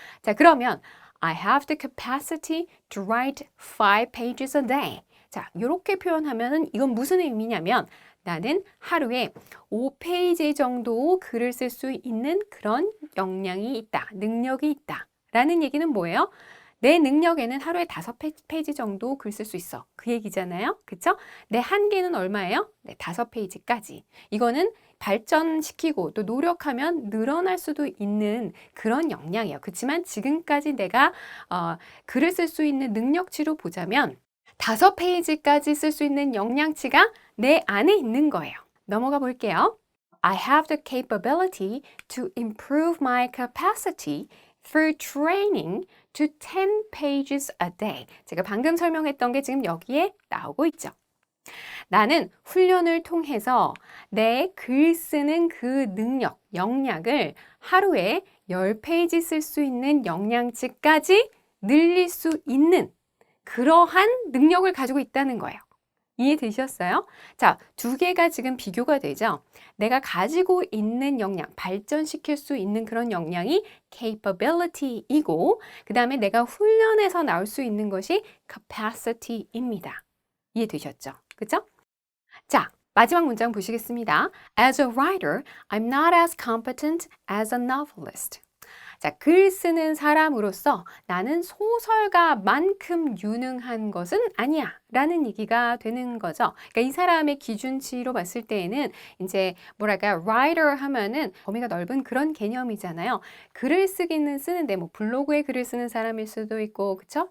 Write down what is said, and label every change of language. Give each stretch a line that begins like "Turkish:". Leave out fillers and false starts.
Korean: 자, 그러면
English: I have the capacity to write 5 pages a day.
Korean: 자, 이렇게 표현하면은 이건 무슨 의미냐면 나는 하루에 5페이지 정도 글을 쓸 수 있는 그런 역량이 있다, 능력이 있다 라는 얘기는 뭐예요? 내 능력에는 하루에 5페이지 정도 글 쓸 수 있어. 그 얘기잖아요. 그쵸? 내 한계는 얼마예요? 네, 5페이지까지. 이거는 발전시키고 또 노력하면 늘어날 수도 있는 그런 역량이에요. 그렇지만 지금까지 내가 글을 쓸 수 있는 능력치로 보자면 5페이지까지 쓸 수 있는 역량치가 내 안에 있는 거예요. 넘어가 볼게요.
English: I have the capability to improve my capacity through training to 10 pages a day.
Korean: 제가 방금 설명했던 게 지금 여기에 나오고 있죠. 나는 훈련을 통해서 내 글 쓰는 그 능력, 역량을 하루에 10페이지 쓸 수 있는 역량치까지 늘릴 수 있는 그러한 능력을 가지고 있다는 거예요. 이해되셨어요? 자, 두 개가 지금 비교가 되죠? 내가 가지고 있는 역량, 발전시킬 수 있는 그런 역량이 capability이고, 그 다음에 내가 훈련해서 나올 수 있는 것이 capacity입니다. 이해되셨죠? 그죠? 자, 마지막 문장 보시겠습니다.
English: As a writer, I'm not as competent as a novelist.
Korean: 자, 글 쓰는 사람으로서 나는 소설가만큼 유능한 것은 아니야. 라는 얘기가 되는 거죠. 그러니까 이 사람의 기준치로 봤을 때에는 이제 뭐랄까 writer 하면은 범위가 넓은 그런 개념이잖아요. 글을 쓰기는 쓰는데 뭐 블로그에 글을 쓰는 사람일 수도 있고 그쵸?